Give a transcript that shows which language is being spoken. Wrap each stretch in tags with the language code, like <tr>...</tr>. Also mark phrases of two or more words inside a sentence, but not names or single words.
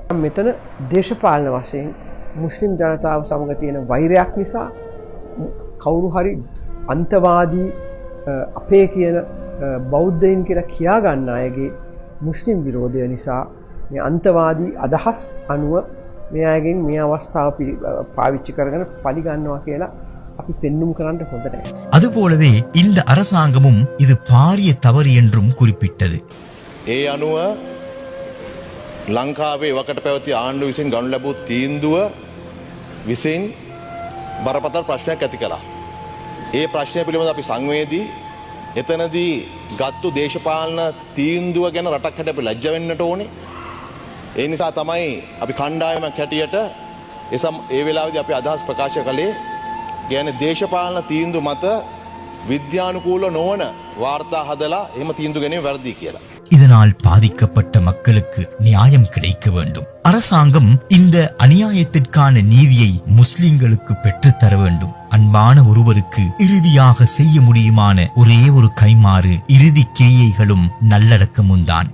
<si>මෙතන දේශපාලන වශයෙන් මුස්ලිම් ජනතාව සමග තියෙන වෛරයක් නිසා කවුරු හරි අන්තවාදී අපේ කියන බෞද්ධයින් කියලා කියා ගන්න අයගේ මුස්ලිම් විරෝධය නිසා මේ අන්තවාදී අදහස් අනුව මේ අයගෙන් මේ අවස්ථාව පාවිච්චි කරගෙන පරිගන්නවා කියලා අපි පෙන්눔 කරන්න හොඳ නැහැ.</si> <ta>அதுபோலவே இந்த அரசாங்கமும் இது பாரிய தவறு என்றும் குறிப்பிட்டது.</ta> <si>ඒ අනුව ලංකාවේ වකට පැවති ආණ්ඩුව විසින් ගනු ලැබූ තීන්දුව විසින් බරපතල ප්‍රශ්නයක් ඇති කළා. ඒ ප්‍රශ්නය පිළිබඳව අපි සංවේදී එතනදී ගත්තු දේශපාලන තීන්දුව ගැන රටක් හැටියට අපි ලැජ්ජ වෙන්නට ඕනේ. ඒ නිසා තමයි අපි කණ්ඩායමක් හැටියට ඒ වෙලාවේදී අපි අදහස් ප්‍රකාශ කළේ කියන්නේ දේශපාලන තීන්දුව මත විද්‍යානුකූල නොවන වාර්තා හදලා එහෙම තීන්දුව ගැනීම වැරදි කියලා.</si> <ta>இதனால் பாதிக்கப்பட்ட மக்களுக்கு நியாயம் கிடைக்க வேண்டும். அரசாங்கம் இந்த அநியாயத்திற்கான நீதியை முஸ்லிம்களுக்கு பெற்றுத்தர வேண்டும். அன்பான ஒருவருக்கு இறுதியாக செய்ய முடியுமான ஒரே ஒரு கைமாறு இறுதி கிரியைகளும் நல்லடக்கமும் தான்.</ta>